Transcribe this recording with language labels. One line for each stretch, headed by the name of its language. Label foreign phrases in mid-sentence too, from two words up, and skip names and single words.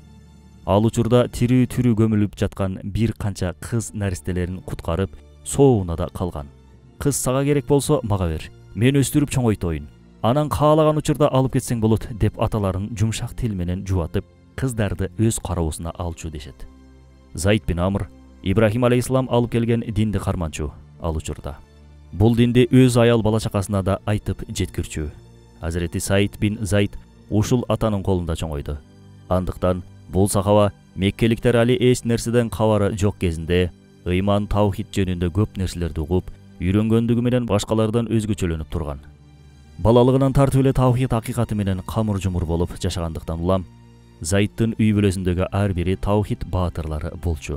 Kyrgyz: Ал учурда тирүү көмүлүп жаткан бир канча кыз наристелерин куткарып, соонуна да калган. Кыз сага керек болсо мага бер, мен өстүрүп чоңойтоюн. Анан каалаган учурда алып кетсең болот деп аталарын жумшак тил менен жубатып, кыздарды өз кароосуна алчу дешет. Zayd bin Amr Ибрахим алейхиссалам алып келген динди карманчу ал учурда. Бул динди өз аял бала чакасына да айтып жеткирчү. Hazreti Said bin Zayd ушул атанын колунда чоңойду. Андыктан бул сахаба меккеликтер али эч нерседен кабары жок кезинде ыйман таухид жөнүндө көп нерселерди угуп, үйрөнгөндүгү менен башкалардан өзгөчөлөнүп турган. Балалыгынан тартып эле таухид акыйкаты менен камыр-жумур болуп жашагандыктан улам Zaydдын үй бүлөсүндөгү ар бири таухид баатырлары болчу.